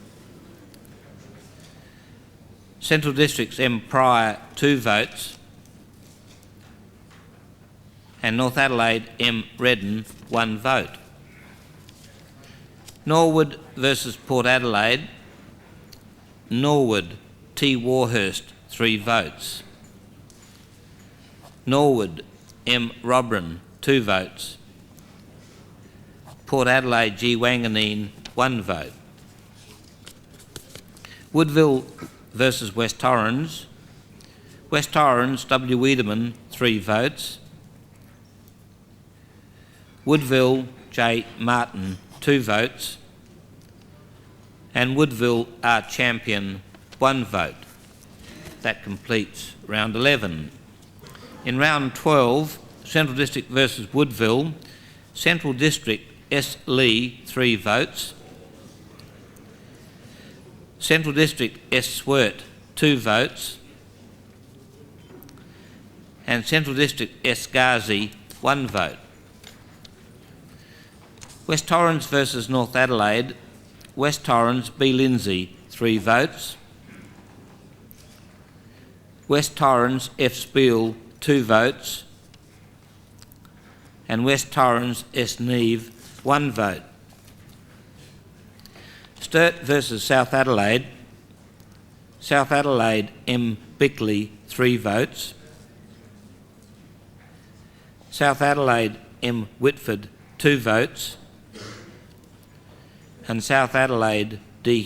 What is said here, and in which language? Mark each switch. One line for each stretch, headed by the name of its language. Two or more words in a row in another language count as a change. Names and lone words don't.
English: Central Districts M. Pryor, 2 votes. And North Adelaide M. Redden, 1 vote. Norwood versus Port Adelaide. Norwood T. Warhurst, 3 votes. Norwood M. Robran, 2 votes. Port Adelaide G. Wanganeen, 1 vote. Woodville versus West Torrens. West Torrens W. Wiedemann, 3 votes. Woodville J. Martin, 2 votes. And Woodville R. Champion, 1 vote. That completes round 11. In round 12, Central District versus Woodville. Central District S. Lee, 3 votes. Central District S. Swert, 2 votes. And Central District S. Ghazi, 1 vote. West Torrens versus North Adelaide. West Torrens B. Lindsay, 3 votes. West Torrens F. Spiel, 2 votes. And West Torrens S. Neve, 1 vote. Sturt versus South Adelaide. South Adelaide M. Bickley, 3 votes. South Adelaide M. Whitford, 2 votes. And South Adelaide D.